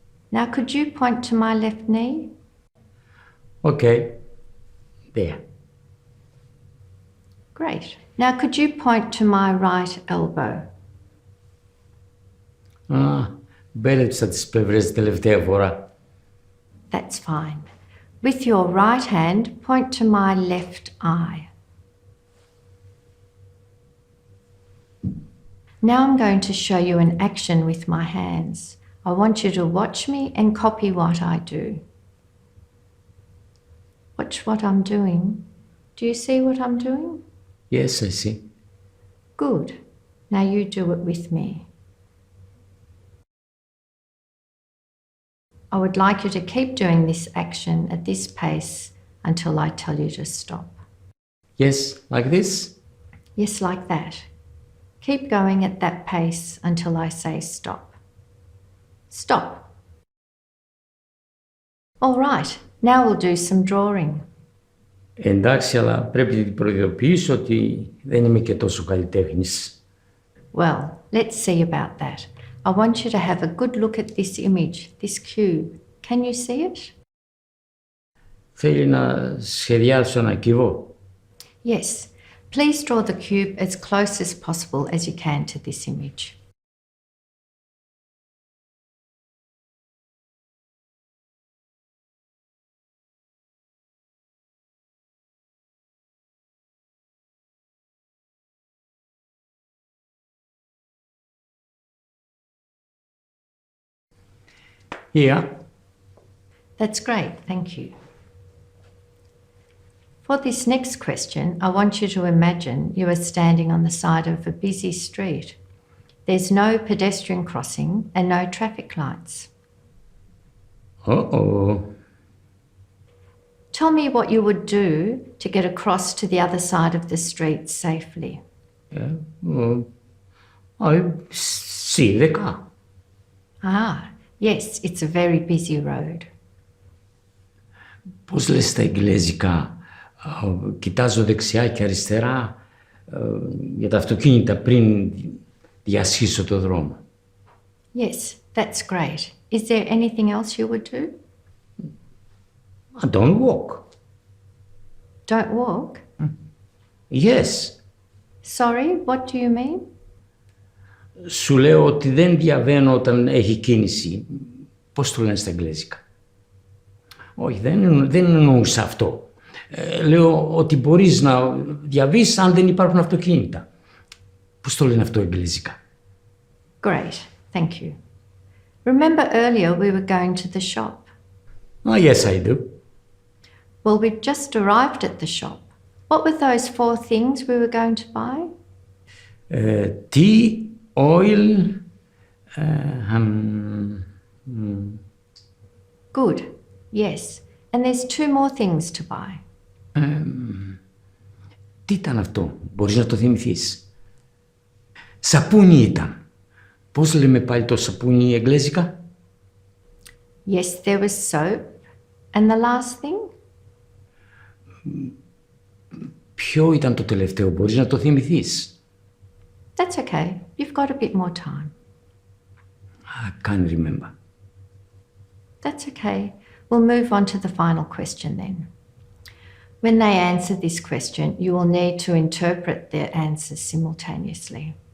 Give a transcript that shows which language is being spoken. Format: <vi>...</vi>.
<en>Now, could you point to my left knee? Okay. There. Great. Now, could you point to my right elbow?</en> <el>Μπέρδεψα τις πλευρές την τελευταία φορά.</el> <en>That's fine. With your right hand, point to my left eye. Now I'm going to show you an action with my hands. I want you to watch me and copy what I do. Watch what I'm doing. Do you see what I'm doing? Yes, I see. Good. Now you do it with me. I would like you to keep doing this action at this pace until I tell you to stop. Yes, like this? Yes, like that. Keep going at that pace until I say stop. Stop. All right, now we'll do some drawing.</en> <el>Εντάξει, αλλά πρέπει να την προειδοποιήσω ότι δεν είμαι και τόσο καλλιτέχνης.</el> <en>Well, let's see about that. I want you to have a good look at this image, this cube. Can you see it?</en> <el>Θέλει να σχεδιάσω ένα κύβο.</el> <en>Yes. Please draw the cube as close as possible as you can to this image. Yeah. That's great, thank you. For this next question, I want you to imagine you are standing on the side of a busy street. There's no pedestrian crossing and no traffic lights. Uh-oh. Tell me what you would do to get across to the other side of the street safely. Σίδεκα. Ah, yes, it's a very busy road.</en> <el>Πώς λες στα εγγλέζικα, κοιτάζω δεξιά και αριστερά για τα αυτοκίνητα πριν διασχίσω το δρόμο.</el> <en>Yes, that's great. Is there anything else you would do? Don't walk. Don't walk? Yes. Sorry, what do you mean?</en> <el>Σου λέω ότι δεν διαβαίνω όταν έχει κίνηση. Πώς το λένε στα εγγλέζικα. Όχι, δεν εννοούσα αυτό. Λέω ότι μπορείς να διαβείς αν δεν υπάρχουν αυτοκίνητα. Πώς το λένε αυτό εγγλέζικα.</el> <en>Great, thank you. Remember earlier we were going to the shop? Yes, I do. Well, we've just arrived at the shop. What were those 4 things we were going to buy? Tea, oil, Good. Yes. And there's 2 more things to buy.</en> <el>Τι ήταν αυτό, μπορείς να το θυμηθείς? Σαπούνι ήταν. Πώς λέμε πάλι το σαπούνι εγγλέζικα?</el> <en>Yes, there was soap. And the last thing?</en> <el>Ποιο ήταν το τελευταίο, μπορείς να το θυμηθείς?</el> <en>That's okay. You've got a bit more time. I can't remember. That's okay. We'll move on to the final question then. When they answer this question, you will need to interpret their answers simultaneously.</en>